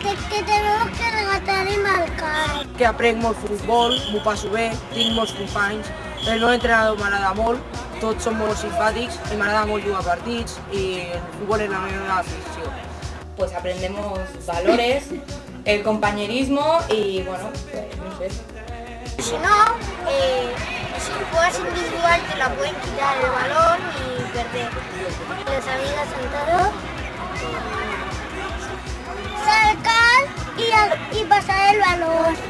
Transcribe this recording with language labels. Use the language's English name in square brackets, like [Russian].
[Spanish] Que tenemos que regatar y marcar. [Catalan] Que aprenc molt futbol, m'ho passo bé, tinc molts companys, el meu entrenador m'agrada molt, tots són molt simpàtics i m'agrada molt jugar partits i el futbol és la meva afició. [Spanish] Pues aprendemos valores, el compañerismo y bueno, pues no sé. Si no, si juegas individual te la pueden quitar el balón y perder. Las amigas sentadas, saltar y pasar el balón.